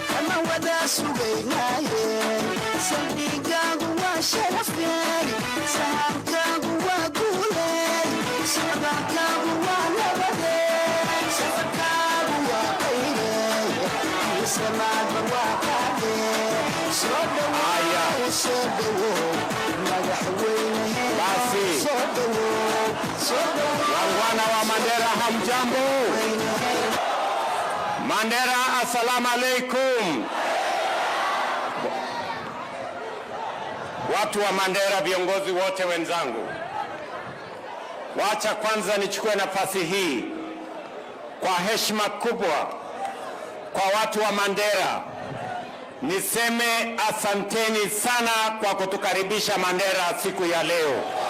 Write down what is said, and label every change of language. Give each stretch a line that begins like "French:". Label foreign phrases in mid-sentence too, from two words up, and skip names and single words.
Somali: Kama wada sugaynaye saldhigaagu waa sharafay, sahabkaagu waa guulay, sabarkaagu waa nabadey, safarkaagu waa qaylay, samaadba waa qaadey. Soo dhawaad, soo dhawow madaxweyne, soo dhawow, soo dhawow.
Swahili: Wana wa Mandera, hamjambo? Mandera,
Arabic: assalamu alaikum.
Swahili: Watu wa Mandera, viongozi wote wenzangu, wacha kwanza nichukue nafasi hii kwa heshima kubwa kwa watu wa Mandera niseme asanteni sana kwa kutukaribisha Mandera siku ya leo.